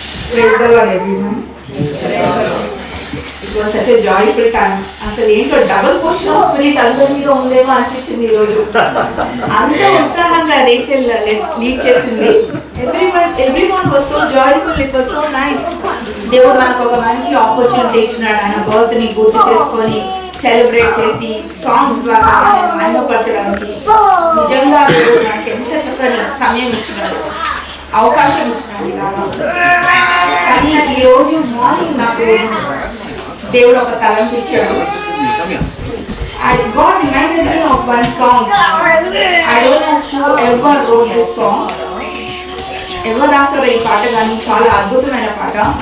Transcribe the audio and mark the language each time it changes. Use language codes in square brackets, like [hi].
[en] Praise the Lord, everyone. It was such a joyful time. [te] అసలు ఏంటో [en] double portion of spirit [te] అందరి మీద ఉందేమో అనిపించింది ఈ రోజు. అంత ఉత్సాహంగా రేచల్ లీడ్ చేసింది. [en] Everyone was so joyful. It was so nice. [te] దేవుడు మనకు ఒక మంచి ఆపర్చునిటీ ఇచ్చినాడు. ఆయన బర్త్ ని గుర్తు చేసుకొని సెలబ్రేట్ చేసి సాంగ్స్ ద్వారా మహిమపరచడానికి నిజంగా దేవుడు నాకు ఎంత చక్కని సమయం ఇచ్చినాడు, అవకాశం ఇచ్చినాడు ఇలాగా. కానీ ఈ రోజు మార్నింగ్ నాకు దేవుడు ఒక తలంపు ఇచ్చాడు. [en] God reminded me of one song. I don't know who ever wrote this song. [te] ఎవరు రాసారో ఈ పాట, కానీ చాలా అద్భుతమైన పాట.